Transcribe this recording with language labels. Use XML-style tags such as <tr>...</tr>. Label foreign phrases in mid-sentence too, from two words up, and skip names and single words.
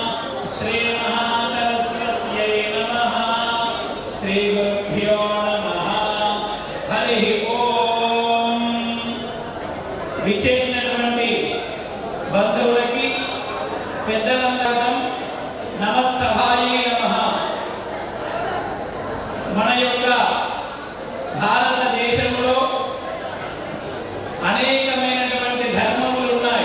<sa>श्री महासरस्वत्यै नमः श्री गुरुभ्यो नमः हरि ओम</sa> <te>విచేసినటువంటి బంధువులకి పెద్దలందరం నమస్తభాయే నమః. మన యొక్క భారతదేశంలో అనేకమైనటువంటి ధర్మములు ఉన్నాయి.</te>